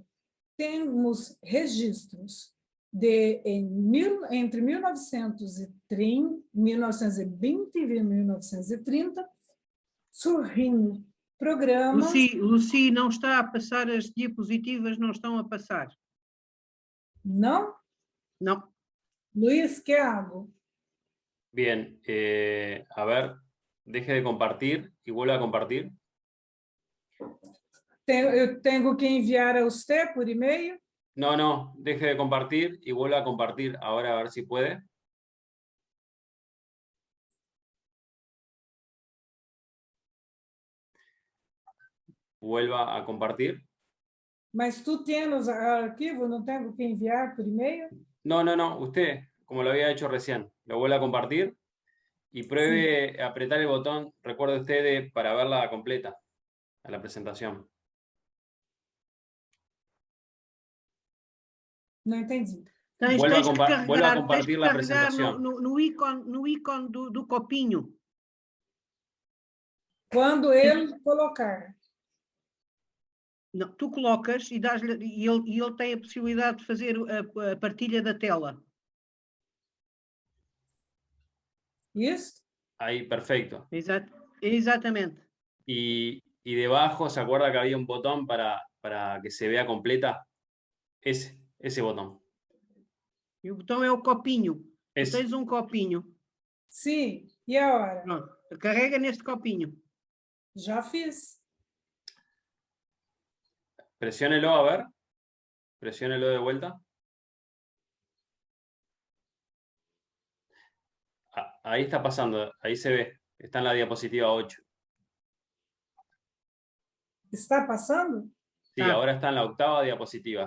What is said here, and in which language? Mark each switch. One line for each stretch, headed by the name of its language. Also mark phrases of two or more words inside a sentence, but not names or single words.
Portuguese: Temos registros de entre 1920 e 1930, surgindo programas... Lucy, não está a passar, as diapositivas não estão a passar. Não? Não.
Spanish: Luis, ¿qué hago? Bien, a ver, deje de compartir y vuelva a compartir.
Portuguese: Eu tenho que enviar a você por e-mail?
Spanish: No, no, deje de compartir y vuelva a compartir ahora a ver si puede. Vuelva a compartir.
Portuguese: Mas tu tens arquivo, não tenho que enviar por e-mail?
Spanish: No, no, no, usted, como lo había hecho recién, lo vuelve a compartir y pruebe apretar el botón, recuerde usted, para verla completa, a la presentación.
Portuguese: Não entendi.
Spanish: Vuelva a compartir la presentación.
Portuguese: No ícone do copinho. Quando ele colocar. Não, tu colocas e ele tem a possibilidade de fazer a partilha da tela. Isso?
Spanish: Ahí, perfecto.
Portuguese: Exatamente.
Spanish: Y debajo, ¿se acuerda que había un botón para que se vea completa? Ese botón.
Portuguese: E o botão é o copinho. Esse. Tens um copinho. Sim. E agora? Pronto. Carrega neste copinho. Já fiz.
Spanish: Presiónelo, a ver. Presiónelo de vuelta. Ahí está pasando, ahí se ve. Está en la diapositiva 8.
Portuguese: Está passando?
Spanish: Sí, ahora está en la 8ª diapositiva.